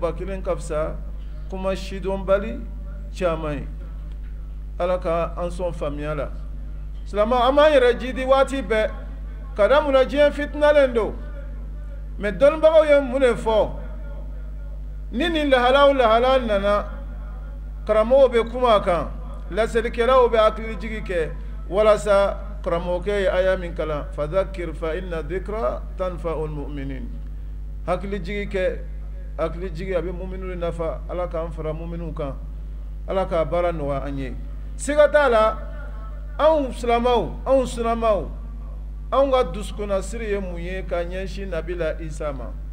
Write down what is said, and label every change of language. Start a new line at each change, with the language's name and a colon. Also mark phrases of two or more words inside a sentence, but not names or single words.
Bambara: ba kelen ka fisa kuma sidɔnbali caman ye ala ka an sɔn faamuya la silama an b'an yɛrɛ jidi waati bɛɛ ka da mun na diɲɛ fitinalen don mais dɔnnibagaw ye mun de fɔ ni nin lahala nana karamɔgɔw bɛ kuma a kan laselikɛlaw bɛ hakili jigi kɛ walasa karamɔgɔkɛ ye aya min kalan
Arabic: فذكر فإن الذكرى تنفع المؤمنين
Bambara: hakili jigi kɛ hakili jigi a bɛ mu'minu nafa ala k'an fara mu'minu kan ala k'a baara nɔgɔya an ye siga t'a la anw silamɛw anw sunamaw anw ka dusukunnasiri ye mun ye ka ɲɛsin nabila isa ma